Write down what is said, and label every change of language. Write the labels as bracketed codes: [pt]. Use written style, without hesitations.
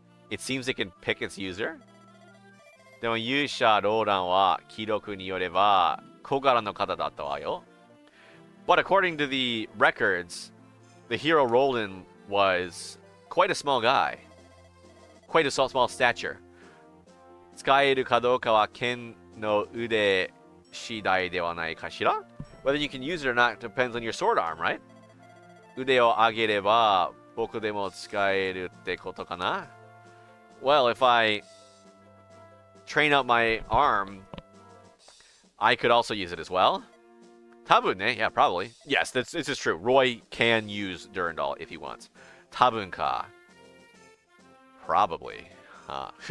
[en] It seems it can pick its user? [ja] でも勇者ローランは記録によれば小柄の方だったわよ。 [en] But according to the records, the hero Roland was quite a small guy. Quite a small stature. [ja] 使えるかどうかは剣の腕次第ではないかしら? [en] Whether you can use it or not depends on your sword arm, right? [ja] 腕を上げれば僕でも使えるってことかな? [en] Well, if I train up my arm, I could also use it as well. [ja] 多分ね, [en] yeah, probably. Yes, this is true. Roy can use Durandal if he wants. [ja] 多分か. [en] Probably. Huh.